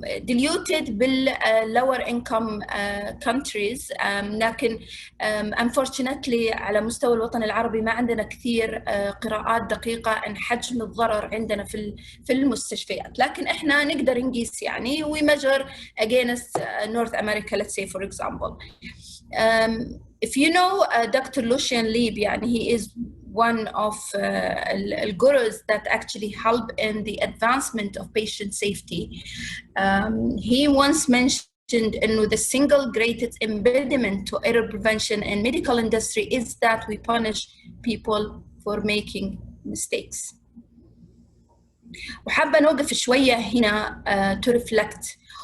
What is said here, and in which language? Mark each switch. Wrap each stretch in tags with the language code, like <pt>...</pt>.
<en>Diluted</en> <ar>بال</ar> <en>lower income countries,</en> <ar>لكن</ar> <en>unfortunately</en> <ar>على مستوى الوطن العربي ما عندنا كثير قراءات دقيقة عن حجم الضرر عندنا في المستشفيات، لكن احنا نقدر نقيس يعني</ar> <en>we measure against North America, let's say for example. If you know Dr. Lucian Leib, يعني he is one of gurus that actually help in the advancement of patient safety. He once mentioned the single greatest impediment to error prevention in medical industry is that we punish people for making mistakes.</en> <ar>وحابة نوقف شوية هنا</ar> <en>to reflect.</en>